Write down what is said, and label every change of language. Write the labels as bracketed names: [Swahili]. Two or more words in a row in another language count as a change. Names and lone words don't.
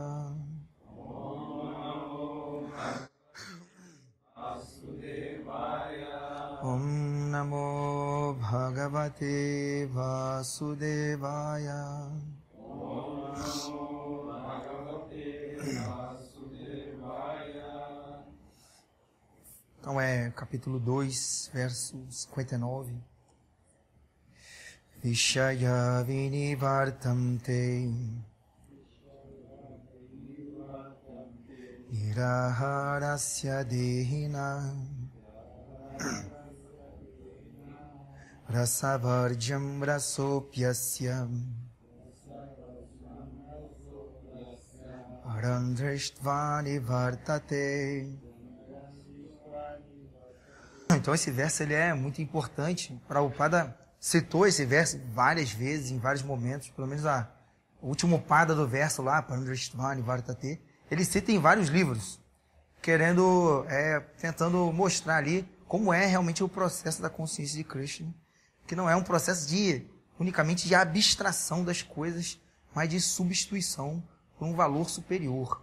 [Sanskrit] ॐ नमो वासुदेवाय. ॐ नमो भगवते वासुदेवाय. ॐ नमो भगवते वासुदेवाय. [Portuguese] Então é capítulo 2, verso 59. [Sanskrit] विषया विनिवर्तन्ते निराहारस्य देहिनः रसवर्जं रसोऽप्यस्य परं दृष्ट्वा निवर्तते. [Portuguese] Então esse verso ele é muito importante. Prabhupada citou esse verso várias vezes, em vários momentos, pelo menos o último pada do verso lá, [Sanskrit] परं दृष्ट्वा निवर्तते, [Portuguese] ele cita em vários livros, tentando mostrar ali como é realmente o processo da consciência de Krishna, que não é um processo unicamente de abstração das coisas, mas de substituição por um valor superior.